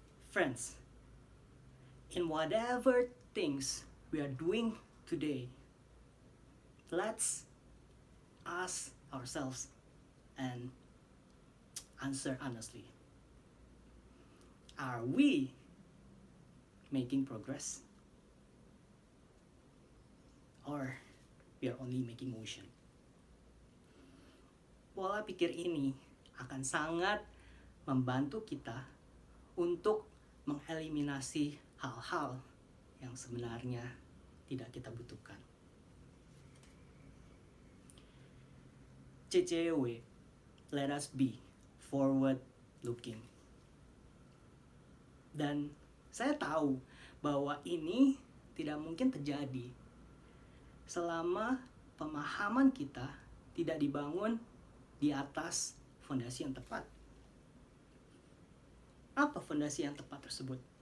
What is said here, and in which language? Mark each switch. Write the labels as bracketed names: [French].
[English] Friends, in whatever things we are doing today, let's ask ourselves and answer honestly. Are we making progress? Or we are only making motion? [Indonesian] Pola pikir ini akan sangat membantu kita untuk mengeliminasi hal-hal yang sebenarnya tidak kita butuhkan. [English] CCW, let us be forward looking. [Indonesian] Dan saya tahu bahwa ini tidak mungkin terjadi selama pemahaman kita tidak dibangun di atas fondasi yang tepat. Apa fondasi yang tepat tersebut?